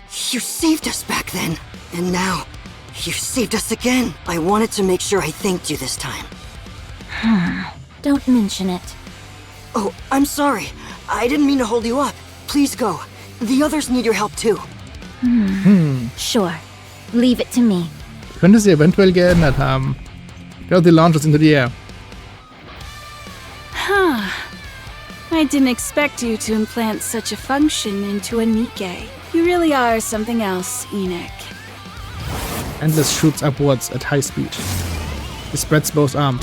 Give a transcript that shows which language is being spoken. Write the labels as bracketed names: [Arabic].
[English] You saved us back then, and now you saved us again. I wanted to make sure I thanked you this time. Don't mention it. Oh, I'm sorry. I didn't mean to hold you up. Please go. The others need your help too. Sure. Leave it to me. [German] Könnte sie eventuell geändert haben. [English] Dorothy launches into the air. Huh. I didn't expect you to implant such a function into a Nikke. You really are something else, Enoch. Endless shoots upwards at high speed. He spreads both arms.